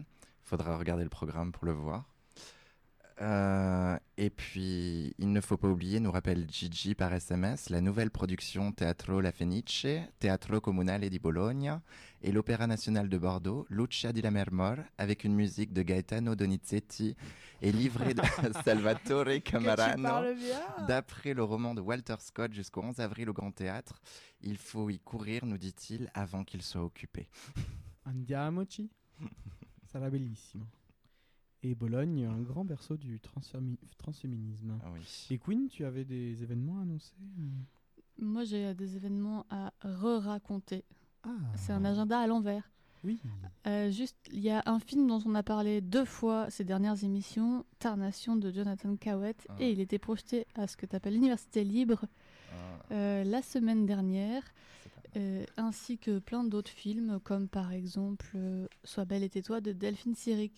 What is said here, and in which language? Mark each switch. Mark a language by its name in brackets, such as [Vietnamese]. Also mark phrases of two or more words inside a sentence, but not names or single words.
[French] Il faudra regarder le programme pour le voir. Et puis, il ne faut pas oublier, nous rappelle Gigi par SMS, la nouvelle production Teatro La Fenice, Teatro Comunale di Bologna et l'Opéra National de Bordeaux, Lucia di Lammermoor, avec une musique de Gaetano Donizetti et livrée de Salvatore Camarano, d'après le roman de Walter Scott jusqu'au 11 avril au Grand Théâtre. Il faut y courir, nous dit-il, avant qu'il soit occupé. [Italian] Andiamoci. Sarà bellissimo. [French] Et Bologne, un grand berceau du transféminisme. Ah oui. Et Queen, tu avais des événements à annoncer? Moi, j'ai des événements à re-raconter. Ah. C'est un agenda à l'envers. Oui. Juste, il y a un film dont on a parlé 2 fois ces dernières émissions, Tarnation de Jonathan Cowett, et il était projeté à ce que tu appelles l'Université Libre la semaine dernière, ainsi que plein d'autres films, comme par exemple Sois belle et tais-toi de Delphine Seyrig.